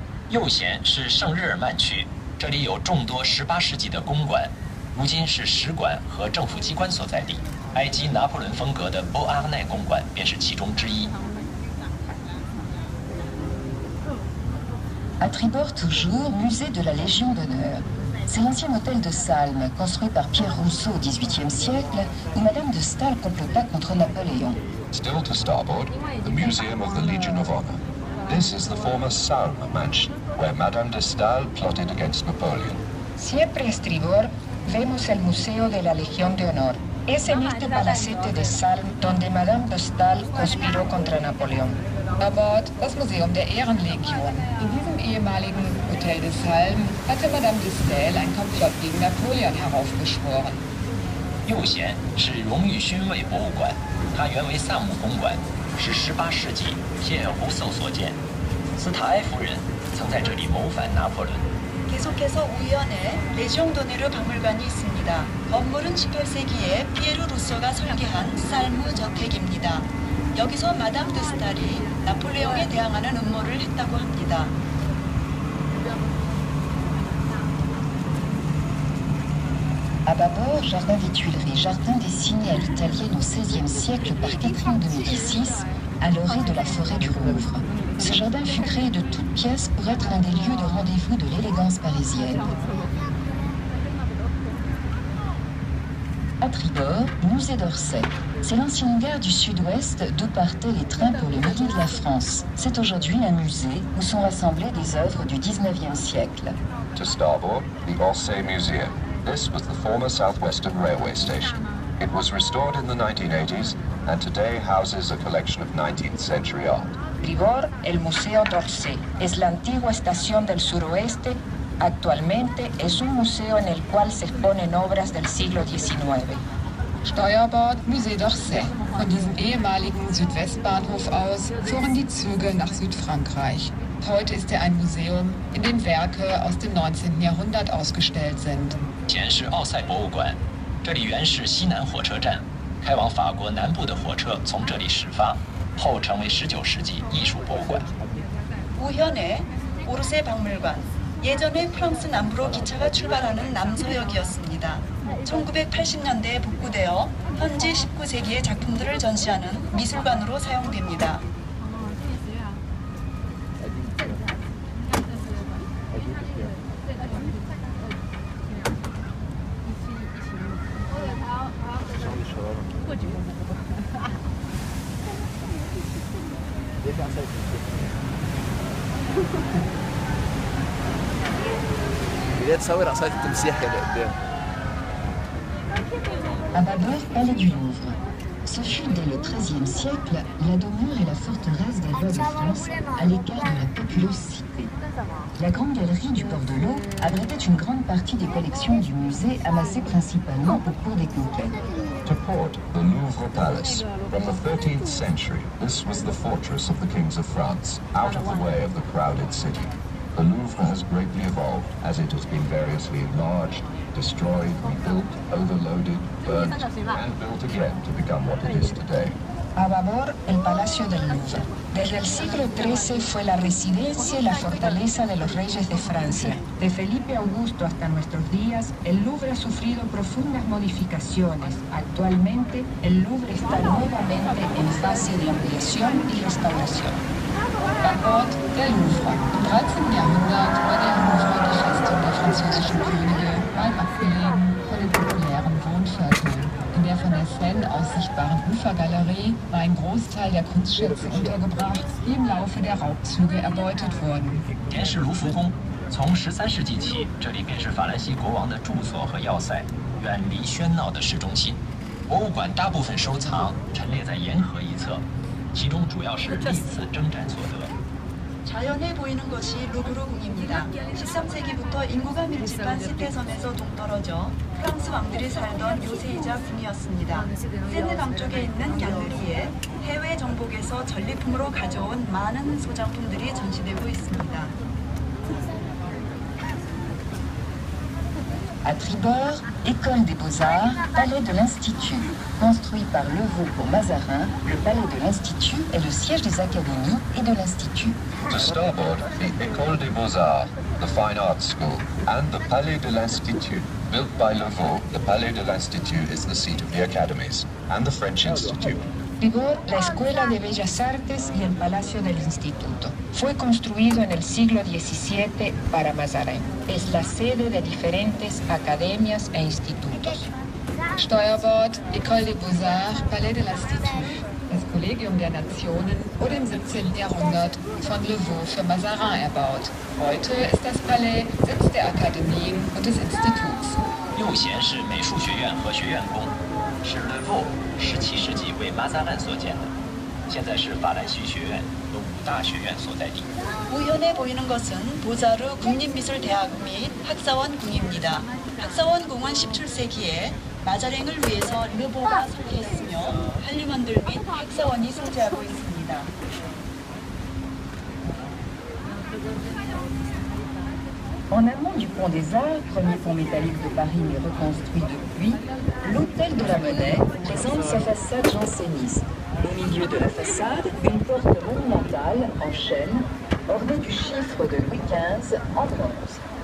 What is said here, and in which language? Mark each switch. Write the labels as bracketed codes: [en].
[zh] 右舷是圣日耳曼区，这里有众多18世纪的公馆，如今是使馆和政府机关所在地。埃及拿破仑风格的波阿奈公馆便是其中之一。 [fr] À tribord toujours, musée de la Légion d'honneur. C'est l'ancien hôtel de Salm, construit par Pierre Rousseau au XVIIIe siècle, où Madame de Staël complota contre Napoléon. [en] Still to starboard, the Museum of the Legion of Honor. This is the former Salm mansion, where Madame de Staël plotted against Napoleon. [es] Siempre a estribor, vemos el Museo de la Legión de Honor. Es en este palacete de Salm donde Madame de Staël conspiró contra Napoleón. [de] À bord, das Museum der Ehrenlegion. In diesem ehemaligen Hotel de Salm hatte Madame de Staël ein Komplott gegen Napoleon heraufbeschworen. [zh] 右舷是荣誉勋位博物馆，它原为萨姆公馆，是18世纪皮埃尔·胡塞所建。斯塔埃夫人曾在这里谋反拿破仑。 [ko] 계속해서 우연에 레지옹도네르 박물관이 있습니다. 건물은 18세기에 피에르 루소가 설계한 살무 저택입니다. 여기서 마담 드 스탈이 나폴레옹에 대항하는 음모를 했다고 합니다. [fr] À bâbord, jardin des Tuileries, jardin dessiné à l'italienne au XVIe siècle par Catherine de Médicis, à l'orée de la forêt du Rouvre. Ce jardin fut créé de toutes pièces pour être un des lieux de rendez-vous de l'élégance parisienne. À tribord, musée d'Orsay. C'est l'ancienne gare du sud-ouest d'où partaient les trains pour le midi de la France. C'est aujourd'hui un musée où sont rassemblées des œuvres du XIXe siècle. [en] To starboard, the Orsay Museum. This was the former Southwestern Railway station. It was restored in the 1980s and today houses a collection of 19th century art. [es] Tribord, el Museo d'Orsay. Es la antigua estación del suroeste. Actualmente es un museo en el cual se exponen obras del siglo XIX. [de] Steuerbord Musée d'Orsay. Von diesem ehemaligen Südwestbahnhof aus fuhren die Züge nach Südfrankreich. Heute ist er ein Museum, in dem Werke aus dem 19. Jahrhundert ausgestellt sind. [zh] 前是奥赛博物馆，这里原是西南火车站，开往法国南部的火车从这里始发，后成为19世纪艺术博物馆。 [ko] 우현의 오르세 박물관. 예전에 프랑스 남부로 기차가 출발하는 남서역이었습니다. 1980년대에 복구되어 현지 19세기의 작품들을 전시하는 미술관으로 사용됩니다. بداية تصور عصاية التمسيح اللي قدام. [fr] À bâbord, palais du Louvre. Ce fut dès le XIIIe siècle la demeure et la forteresse des rois de France à l'écart de la populeuse cité. La grande galerie du port de l'eau abritait une grande partie des collections du musée amassées principalement au cours des conquêtes. [en] To port, the Louvre Palace. From the 13th century, this was the fortress of the kings of France, out of the way of the crowded city. The Louvre has greatly evolved as it has been variously enlarged, destroyed, rebuilt, overloaded, burnt, and built again to become what it is today. [es] A babor, el Palacio del Louvre. Desde el siglo XIII fue la residencia y la fortaleza de los reyes de Francia. De Felipe Augusto hasta nuestros días, el Louvre ha sufrido profundas modificaciones. Actualmente, el Louvre está nuevamente en fase de ampliación y restauración. [de] An Bord der Louvre. Im 13. Jahrhundert war der Louvre die Festung der französischen Könige, weit abgelegen von den populären Wohnvierteln. In der von der Seine aus sichtbaren Ufergalerie war ein Großteil der Kunstschätze untergebracht, die im Laufe der Raubzüge erbeutet wurden. [zh] 前是卢浮宫，从13世纪起，这里便是法兰西国王的住所和要塞，远离喧闹的市中心。博物馆大部分收藏陈列在沿河一侧，其中主要是历次征战所得。 [ko] 자연에 보이는 것이 루브르 궁입니다. 13세기부터 인구가 밀집한 시태섬에서 동떨어져 프랑스 왕들이 살던 요새이자 궁이었습니다. 세네 남쪽에 있는 갤러리에 해외 정복에서 전리품으로 가져온 많은 소장품들이 전시되고 있습니다. [fr] À tribord, École des Beaux-Arts, Palais de l'Institut. Construit par Levaux pour Mazarin, le Palais de l'Institut est le siège des académies et de l'Institut. [en] To starboard, the École des Beaux-Arts, the Fine Arts School, and the Palais de l'Institut. Built by Levaux, the Palais de l'Institut is the seat of the academies, and the French Institute. [es] Tribord, la Escuela de Bellas Artes y el Palacio del Instituto. Fue construido en el siglo XVII para Mazarin. Es la sede de diferentes academias e institutos. [de] Steuerbord, École des Beaux-Arts, Palais de l'Institut. Das Kollegium der Nationen wurde im 17. Jahrhundert von Levaux für Mazarin erbaut. Heute ist das Palais Sitz der Akademien und des Instituts. [zh] 右贤是美术学院和学院宫，是 Levaux 17世纪为马扎兰所建的，现在是法兰西学院和5大学院所在地。 [ko] 우현에 보이는 것은 보자르 국립미술대학 및 학사원궁입니다. 학사원궁은 17세기에 마자랭을 위해서 르보가 설계했으며 한림원들 및 학사원이 소재하고 있습니다. [fr] En amont du pont des Arts, premier pont métallique de Paris mais reconstruit depuis, l'hôtel de la Monnaie présente sa façade janséniste. Au milieu de la façade, une porte monumentale en chêne, ornée du chiffre de Louis XV en bronze.